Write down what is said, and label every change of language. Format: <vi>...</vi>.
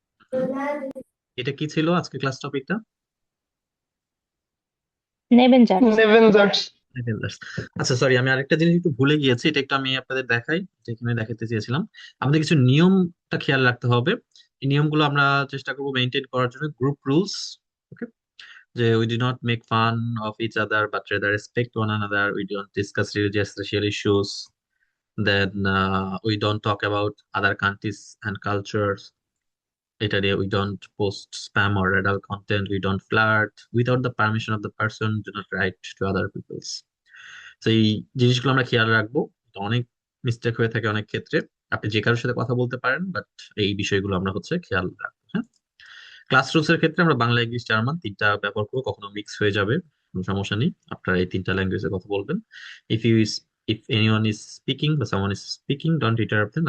<bn>হুম, এটা কি ছিল আজকে ক্লাস টপিকটা? নেবেন জার্স। নেভেনজার্স।</bn> <en>Netherlands।</en> <bn>আচ্ছা, সরি, আমি আরেকটা জিনিস একটু ভুলে গিয়েছি, এটা একটু আমি আপনাদের দেখাই, যেখানে দেখাতে চেয়েছিলাম। আমাদের কিছু নিয়মটা খেয়াল রাখতে হবে। এই নিয়মগুলো আমরা চেষ্টা করবো মেনটেন করার জন্য।</bn> <en>group rules, okay,</en> <bn>যে</bn> <en>we do not make fun of each other but rather respect one another. We don't discuss religious social issues. Then we don't talk about other countries and cultures.</en> <bn>এটা দিয়ে</bn> <en>we don't post spam or adult content. We don't flirt without the permission of the person. Do not write to other people's.</en> <bn>তো এই জিনিসগুলো আমরা খেয়াল রাখবো। তো অনেক মিস্টেক হয়ে থাকে অনেক ক্ষেত্রে। আপনি যে কারোর সাথে কথা বলতে পারেন, বাট এই বিষয়গুলো আমরা খেয়াল রাখবো। হ্যাঁ, ক্লাস রুলস এর ক্ষেত্রে আমরা বাংলা, ইংলিশ, জার্মান তিনটা ব্যবহার করবো। কখনো মিক্স হয়ে যাবে, কোনো সমস্যা নেই। আপনারা এই তিনটা ল্যাঙ্গুয়েজে কথা বলবেন।</bn> <en>if you if anyone is speaking</en> <bn>বা</bn> <en>Someone is speaking, don't interrupt them.</en>